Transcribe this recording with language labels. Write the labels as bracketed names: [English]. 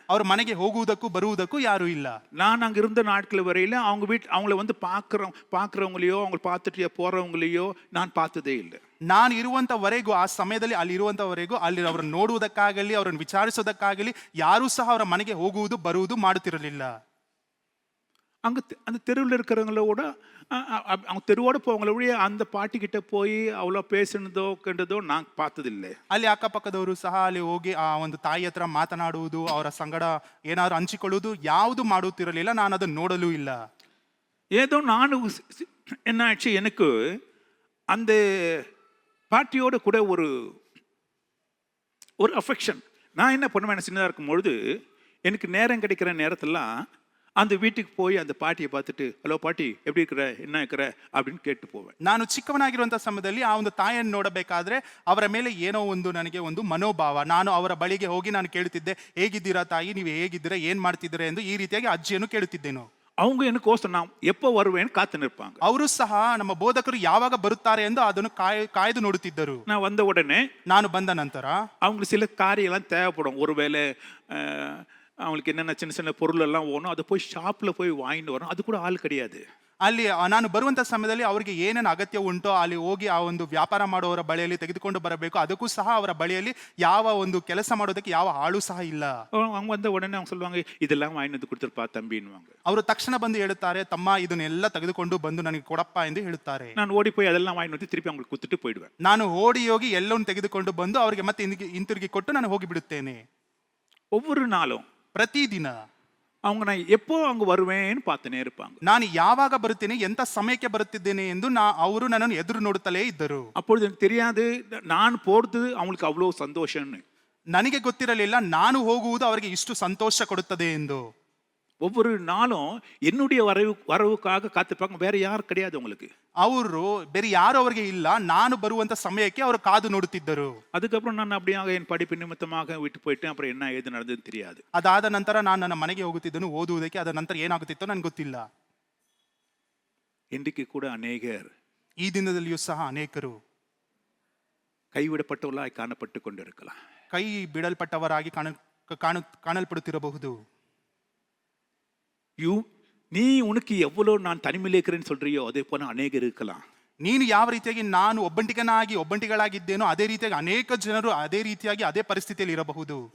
[Kannada] ಅವ್ರ ಮನೆಗೆ ಹೋಗುವುದಕ್ಕೂ ಬರುವುದಕ್ಕೂ ಯಾರು ಇಲ್ಲ. [Tamil] நான் அங்க இருந்த நாட்கள் வரையில அவங்கள வந்து பாக்குறவங்களையோ அவங்க பார்த்துட்டு போறவங்களையோ நான் பார்த்ததே இல்லை. [Kannada] ನಾನು ಇರುವಂತವರೆಗೂ, ಆ ಸಮಯದಲ್ಲಿ ಅಲ್ಲಿ ಇರುವಂತವರೆಗೂ ಅಲ್ಲಿ ಅವರನ್ನು ನೋಡುವುದಕ್ಕಾಗಲಿ ಅವರನ್ನು ವಿಚಾರಿಸೋದಕ್ಕಾಗಲಿ ಯಾರೂ ಸಹ ಅವರ ಮನೆಗೆ ಹೋಗುವುದು ಬರುವುದು ಮಾಡುತ್ತಿರಲಿಲ್ಲ. [Tamil] அங்க அந்த தெருவில் இருக்கிறவங்களோட அவங்க தெருவோட போவங்கள அந்த பாட்டி கிட்ட போய் அவ்வளோ பேசுனதோ கண்டதோ நான் பார்த்ததில்லை. [Kannada] ಅಲ್ಲಿ ಅಕ್ಕಪಕ್ಕದವರು ಸಹ ಅಲ್ಲಿ ಹೋಗಿ ಆ ಒಂದು ತಾಯಿ ಹತ್ರ ಮಾತನಾಡುವುದು, ಅವರ ಸಂಗಡ ಏನಾದ್ರು ಹಂಚಿಕೊಳ್ಳುವುದು ಯಾವುದು ಮಾಡುತ್ತಿರಲಿಲ್ಲ. ನಾನು ಅದನ್ನು ನೋಡಲೂ ಇಲ್ಲ. [Tamil] ஏதோ நானும் என்ன ஆச்சு, எனக்கு அந்த பாட்டியோட கூட ஒரு அஃபெக்ஷன். நான் என்ன பண்ணுவேன், சின்னதாக இருக்கும் பொழுது எனக்கு நேரம் கிடைக்கிற நேரத்திலாம் அந்த வீட்டுக்கு போய் அந்த பாட்டியை பார்த்துட்டு, ஹலோ பாட்டி எப்படி இருக்கிற, என்ன இருக்கிற அப்படின்னு கேட்டு போவேன். [Kannada] ನಾನು ಚಿಕ್ಕವನಾಗಿರುವಂತ ಸಮಯದಲ್ಲಿ ಆ ಒಂದು ತಾಯಿಯನ್ನು ನೋಡಬೇಕಾದ್ರೆ ಅವರ ಮೇಲೆ ಏನೋ ಒಂದು ನನಗೆ ಒಂದು ಮನೋಭಾವ. ನಾನು ಅವರ ಬಳಿಗೆ ಹೋಗಿ ನಾನು ಕೇಳುತ್ತಿದ್ದೆ, ಹೇಗಿದ್ದೀರಾ ತಾಯಿ, ನೀವು ಹೇಗಿದ್ದೀರಾ, ಏನ್ ಮಾಡ್ತಿದ್ದೀರಾ ಎಂದು ಈ ರೀತಿಯಾಗಿ ಅಜ್ಜಿಯನ್ನು ಕೇಳುತ್ತಿದ್ದೇನು. [Tamil] அவங்க எனக்கோசம் நான் எப்போ வருவேன்னு காத்து நிற்பாங்க. [Kannada] ಅವರು ಸಹ ನಮ್ಮ ಬೋಧಕರು ಯಾವಾಗ ಬರುತ್ತಾರೆ ಎಂದು ಅದನ್ನು ಕಾಯ್ದು ನೋಡುತ್ತಿದ್ದರು. [Tamil] நான் வந்த உடனே, [Kannada] ನಾನು ಬಂದ ನಂತರ [Tamil] அவங்களுக்கு சில காரியெல்லாம் தேவைப்படும். ஒருவேளை அவங்களுக்கு என்னென்ன சின்ன சின்ன பொருள் எல்லாம் ஓணும், அதை போய் ஷாப்ல போய் வாங்கிட்டு வரணும், அது கூட ஆள் கிடையாது. [Kannada] ಅಲ್ಲಿ ನಾನು ಬರುವಂತ ಸಮಯದಲ್ಲಿ ಅವರಿಗೆ ಏನೇನು ಅಗತ್ಯ ಉಂಟೋ ಅಲ್ಲಿ ಹೋಗಿ ಆ ಒಂದು ವ್ಯಾಪಾರ ಮಾಡುವವರ ಬಳಿಯಲ್ಲಿ ತೆಗೆದುಕೊಂಡು ಬರಬೇಕು. ಅದಕ್ಕೂ ಸಹ ಅವರ ಬಳಿಯಲ್ಲಿ ಯಾವ ಒಂದು ಕೆಲಸ ಮಾಡೋದಕ್ಕೆ ಯಾವ ಆಳು ಸಹ ಇಲ್ಲ. [Tamil] அவங்க வந்த உடனே அவங்க சொல்லுவாங்க, இதெல்லாம் வாங்கிட்டு வந்து கொடுத்துருப்பா தம்பின்னுவாங்க. [Kannada] ಅವರು ತಕ್ಷಣ ಬಂದು ಹೇಳುತ್ತಾರೆ, ತಮ್ಮ ಇದನ್ನೆಲ್ಲ ತೆಗೆದುಕೊಂಡು ಬಂದು ನನಗೆ ಕೊಡಪ್ಪ ಎಂದು ಹೇಳುತ್ತಾರೆ. [Tamil] ನಾನು ಓಡಿ போய் அதெல்லாம் வாங்கிட்டு வந்து திருப்பி அவங்களுக்கு கொடுத்துட்டு போயிடுவேன். [Kannada] ನಾನು ಓಡಿ ಹೋಗಿ ಎಲ್ಲವನ್ನು ತೆಗೆದುಕೊಂಡು ಬಂದು ಅವರಿಗೆ ಮತ್ತೆ ಹಿಂತಿರುಗಿ ಕೊಟ್ಟು ನಾನು ಹೋಗಿ ಬಿಡುತ್ತೇನೆ. [Tamil] ஒவ்வொரு நாளும் [Kannada] ಪ್ರತಿದಿನ [Tamil] அவங்க நான் எப்போ அங்க வருவேன்னு பார்த்துனே இருப்பாங்க. [Kannada] ನಾನು ಯಾವಾಗ ಬರುತ್ತೇನೆ, ಎಂತ ಸಮಯಕ್ಕೆ ಬರುತ್ತಿದ್ದೇನೆ ಎಂದು ಅವರು ನನ್ನನ್ನು ಎದುರು ನೋಡುತ್ತಲೇ ಇದ್ದರು. [Tamil] அப்பொழுது எனக்கு தெரியாது நான் போறது அவங்களுக்கு அவ்வளோ சந்தோஷம்னு. [Kannada] ನನಗೆ ಗೊತ್ತಿರಲಿಲ್ಲ ನಾನು ಹೋಗುವುದು ಅವರಿಗೆ ಇಷ್ಟು ಸಂತೋಷ ಕೊಡುತ್ತದೆ ಎಂದು. [Tamil] ஒவ்வொரு நாளும் என்னுடைய வரவுக்காக காத்திருப்பாங்க. வேற யாரும் கிடையாது உங்களுக்கு. [Kannada] ಅವರು ಬೇರೆ ಯಾರು ಅವರಿಗೆ ಇಲ್ಲ, ನಾನು ಬರುವಂತ ಸಮಯಕ್ಕೆ ಅವರು ಕಾದು ನೋಡುತ್ತಿದ್ದರು. [Tamil] அதுக்கப்புறம் நான் அப்படியாக என் படிப்பு நிமித்தமாக விட்டு போயிட்டேன். அப்புறம் என்ன ஏது நடந்ததுன்னு தெரியாது. [Kannada] ಅದಾದ ನಂತರ ನಾನು ನನ್ನ ಮನೆಗೆ ಹೋಗುತ್ತಿದ್ದನು ಓದುವುದಕ್ಕೆ. ಅದ ನಂತರ ಏನಾಗುತ್ತಿತ್ತೋ ನನಗೆ ಗೊತ್ತಿಲ್ಲ. [Tamil] இன்றைக்கு கூட அநேகர் [Kannada] ಈ ದಿನದಲ್ಲಿಯೂ ಸಹ ಅನೇಕರು [Tamil] கைவிடப்பட்டவர்களாய் காணப்பட்டு கொண்டிருக்கலாம். [Kannada] ಕೈ ಬಿಡಲ್ಪಟ್ಟವರಾಗಿ ಕಾಣಲ್ಪಡುತ್ತಿರಬಹುದು. [Tamil] நீ உனக்கு எவ்வளவு நான் தனிமையில் இருக்கிறேன்னு சொல்றியோ அதே போல அநேகர் இருக்கலாம். [Kannada] ನೀನು ಯಾವ ರೀತಿಯಾಗಿ ನಾನು ಒಬ್ಬಂಟಿಗಳಾಗಿದ್ದೇನೋ ಅದೇ ರೀತಿಯಾಗಿ ಅನೇಕ ಜನರು ಅದೇ ರೀತಿಯಾಗಿ ಅದೇ ಪರಿಸ್ಥಿತಿಯಲ್ಲಿ ಇರಬಹುದು.